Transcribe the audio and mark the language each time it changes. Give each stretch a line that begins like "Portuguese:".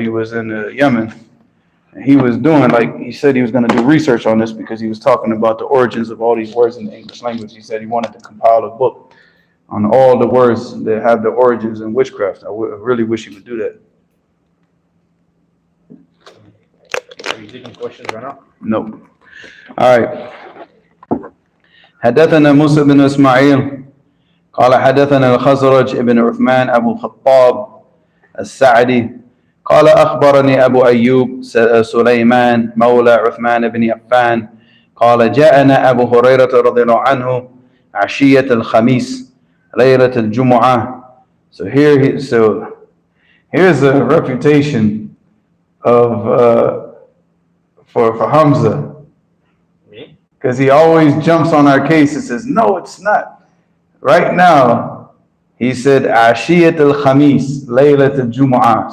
English: He was in Yemen. And he was doing, like, he said he was going to do research on this because he was talking about the origins of all these words in the English language. He said he wanted to compile a book on all the words that have the origins in witchcraft. I really wish he would do that. Are you taking questions right now? No. All right.
Arabic: حدثنا موسى بن إسماعيل قال حدثنا الخزرج ابن عثمان أبو الخطاب السعدي قال أخبرني أبو أيوب سليمان مولى عثمان بن عفان قال جاءنا أبو هريرة رضي الله عنه عشية الخميس ليلة الجمعة.
English: So here's a refutation of for Hamza. Because he always jumps on our case and says, no, it's not. Right now, he said,
Arabic: Ashiyat al-Khamis, Laylat al-Jumu'ah.